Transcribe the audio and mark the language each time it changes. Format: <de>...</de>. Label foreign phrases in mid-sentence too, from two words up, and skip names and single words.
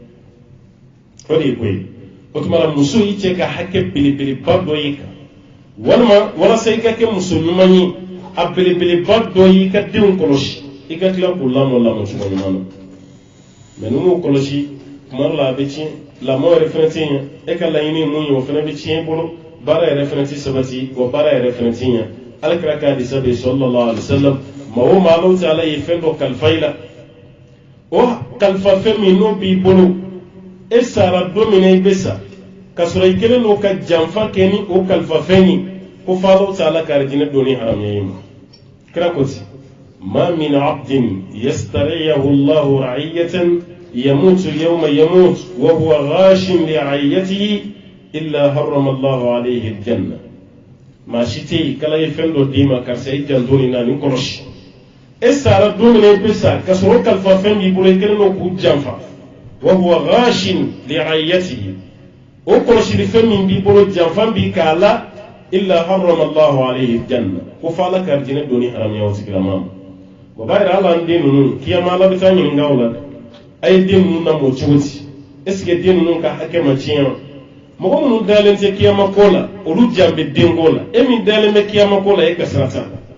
<bm>o de ye ko ye o tuma na muso y'i cɛ ka hakɛ belebeleba dɔ y'i kan walima walasa i ka kɛ muso ɲuman ye a belebeleba dɔ y'i ka denw kɔlɔsi i ka tila k'u lamɔ cogo ɲuman na mais ni m'o kɔlɔsi tuma dɔ la a bɛ tiɲɛ lamɔ yɛrɛ fana tɛ ɲɛ e ka laɲini ye mun ye o fana bɛ tiɲɛ i bolo baara yɛrɛ fana tɛ sabati wa baara yɛrɛ fana tɛ ɲɛ alakira ka hadisa bɛ</bm> <ar>صلى الله عليه وسلم</ar> <bm>maa o maa Alahu Taala ye fɛn dɔ kalifa i la o kalifa fɛn min n'o b'i bolo e sara don min na i bɛ sa ka sɔrɔ i kelen n'o ka janfa kɛ ni o kalifa fɛn ye ko fɔ Alahu Taala ka arijinɛ don ni haramuya ye ma kira ko ten</bm> <ar>ما من عبد يسترعيه الله رعية يموت يوم يموت وهو غاش لرعيته إلا حرم الله عليه الجنة</ar> <bm>maa si tɛ yen k'Ala ye fɛn dɔ d'i ma karisa i janto nin na nin kɔlɔsi e sara don min na i bɛ sa ka sɔrɔ o kalifa fɛn b'i bolo i kelen n'o k'u janfa</bm> <ar>وهو غاش لرعيته</ar> <bm>o kɔlɔsili fɛn min b'i bolo janfan b'i k'a la</bm> <ar>إلا حرم الله عليه الجنة</ar> <bm>ko fɔ Ala ka arijinɛ don ni haramuya o tigilama ma o b'a yira ala an den ninnu kiyama Ala bɛ taa ɲininka o la dɛ a ye den ninnu lamɔ cogo di</bm> <fr>est ce que</fr> <bm>den ninnu ka hakɛ ma tiɲɛ wa mɔgɔ minnu dalen tɛ kiyama ko la olu jan bɛ denko la e min dalen bɛ kiyama ko la e ka sira t'a la</bm>